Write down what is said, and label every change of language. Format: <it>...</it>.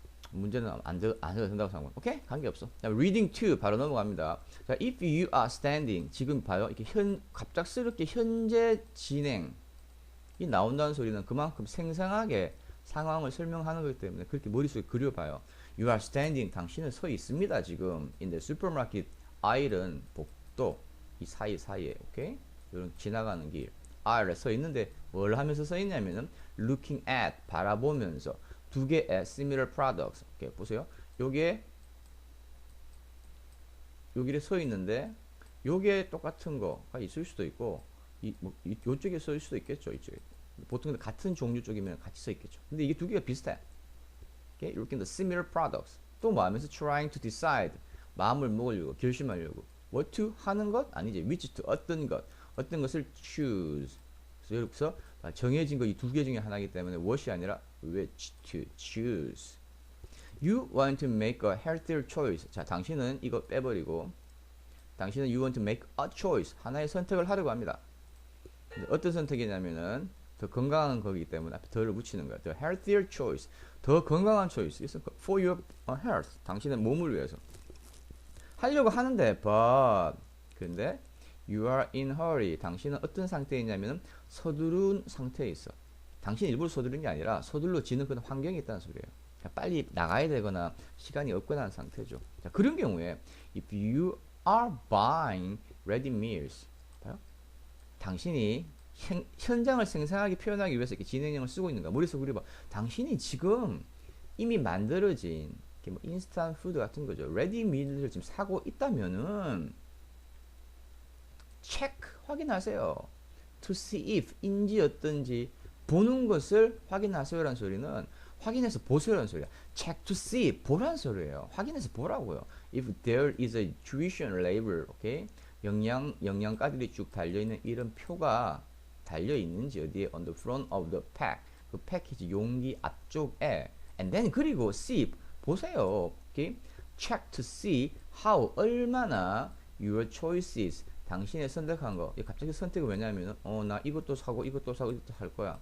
<ko>문제는 안 해도 된다고 생각합니다. 오케이? 관계없어. reading to 바로 넘어갑니다.</ko> <en>자, if you are standing</en> <ko>지금 봐요. 이렇게 갑작스럽게 현재 진행이 나온다는 소리는 그만큼 생생하게 상황을 설명하는 거기 때문에 그렇게 머릿속에 그려봐요.</ko> <en>You are standing</en> <ko>당신은 서 있습니다. 지금</ko> <en>in the supermarket aisle</en> <ko>은 복도 이 사이에 오케이? 이런 지나가는 길 aisle에 서 있는데 뭘 하면서 서 있냐면은</ko> <en>looking at</en> <ko>바라보면서</ko> <en>두 개의 similar products.</en> <ko>오케이, 보세요. 여기에 서 있는데 요게 똑같은 거가 있을 수도 있고 요쪽에 서 있을 수도 있겠죠. 이쪽에. 보통 같은 종류 쪽이면 같이 서 있겠죠. 근데 이게 두 개가 비슷해. 오케이?</ko> <en>Looking the similar products.</en> <ko>또 뭐 하면서</ko> <en>trying to decide.</en> <ko>마음을 먹으려고 결심하려고.</ko> <en>what to</en> <ko>하는 것 아니지.</ko> <en>which to</en> <ko>어떤 것을</ko> <en>choose.</en> <ko>그래서 여기서 정해진 거 이 두 개 중에 하나이기 때문에 what이 아니라</ko> <en>which to choose. You want to make a healthier choice.</en> <ko>자, 당신은 이거 빼버리고 당신은</ko> <en>you want to make a choice.</en> <ko>하나의 선택을 하려고 합니다. 어떤 선택이냐면은 더 건강한 거기 때문에 앞에 더를 붙이는 거야.</ko> <en>The healthier choice.</en> <ko>더 건강한</ko> <en>choice. For your health.</en> <ko>당신의 몸을 위해서. 하려고 하는데</ko> <en>but 근데 you are in hurry.</en> <ko>당신은 어떤 상태에 있냐면은 서두른 상태에 있어. 당신이 일부러 서두른 게 아니라 서둘러지는 그런 환경이 있다는 소리예요. 빨리 나가야 되거나 시간이 없거나 하는 상태죠. 자, 그런 경우에</ko> <en>if you are buying ready meals</en> <ko>봐요? 당신이 현장을 생생하게 표현하기 위해서 이렇게 진행형을 쓰고 있는 거야. 머릿속 그려봐. 당신이 지금 이미 만들어진 이렇게 뭐 인스턴트 푸드 같은 거죠. 레디 미드를 지금 사고 있다면은 체크 확인하세요.</ko> <en>To see if</en> <ko>인지 어떤지 보는 것을 확인하세요라는 소리는 확인해서 보세요라는 소리야.</ko> <en>Check to see</en> <ko>보라는 소리예요. 확인해서 보라고요.</ko> <en>If there is a tuition label, okay?</en> <ko>영양가들이 쭉 달려 있는 이런 표가 달려 있는지 어디에</ko> <en>on the front of the pack</en> <ko>그 패키지 용기 앞쪽에</ko> <en>and then</en> <ko>그리고 see 보세요.</ko> <en>Okay? Check to see how 얼마나 your choices</en> <ko>당신의 선택한 거 갑자기 선택은 왜냐하면 나 이것도 사고 이것도 사고 이것도 살 거야.</ko>